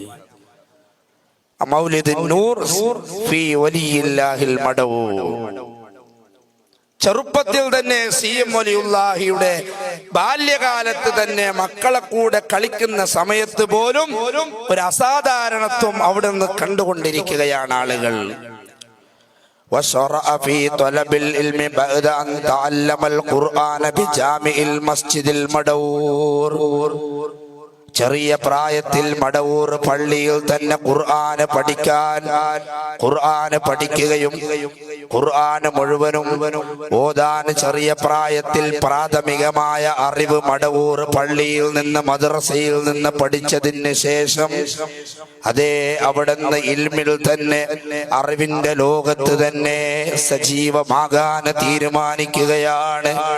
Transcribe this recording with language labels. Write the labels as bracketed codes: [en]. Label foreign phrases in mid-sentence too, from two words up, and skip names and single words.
[ml] മൗലിദ് നൂർ ഫീ വലിയില്ലാഹിൽ മടവൂർ. ചെറുപ്പത്തിൽ തന്നെ സി.എം. വലിയുല്ലാഹിയുടെ ബാല്യകാലത്ത് തന്നെ മക്കളെ കൂടെ കളിക്കുന്ന സമയത്ത് പോലും ഒരു അസാധാരണത്വം അവിടെ നിന്ന് കണ്ടുകൊണ്ടിരിക്കുകയാണ് ആളുകൾ. [ar] وشرع في طلب العلم بعد أن تعلم القرآن بجامع المسجد المدور. [ml] ചെറിയ പ്രായത്തിൽ മടവൂർ പള്ളിയിൽ തന്നെ ഖുർആന് പഠിക്കുകയും ഖുർആന് മുഴുവനും ഓതാൻ ചെറിയ പ്രായത്തിൽ പ്രാഥമികമായ അറിവ് മടവൂർ പള്ളിയിൽ നിന്ന് മദ്രസയിൽ നിന്ന് പഠിച്ചതിന് ശേഷം അതേ അവിടുന്ന് ഇൽമിൽ തന്നെ അറിവിന്റെ ലോകത്ത് തന്നെ സജീവമാകാൻ തീരുമാനിക്കുകയാണ്.